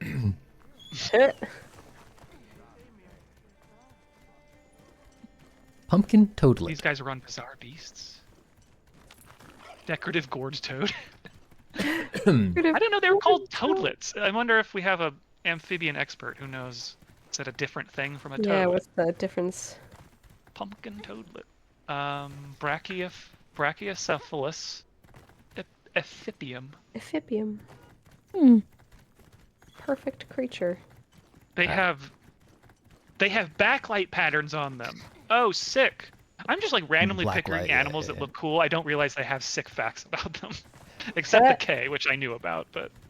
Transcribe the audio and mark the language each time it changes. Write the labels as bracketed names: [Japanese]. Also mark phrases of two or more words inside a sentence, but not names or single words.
[English] Pumpkin toadlet. These guys are on Bizarre Beasts. Decorative gourd toad. I didn't know they were called toadlets. I wonder if we have a amphibian expert who knows. Is that a different thing from a toad? Yeah, what's the difference? Pumpkin toadlet. Brachiocephalus ethipium. Ephibium. Perfect creature. They have backlight patterns on them. Oh, sick. I'm just like randomly picking animals that look cool. I don't realize they have sick facts about them. Except the K, which I knew about, but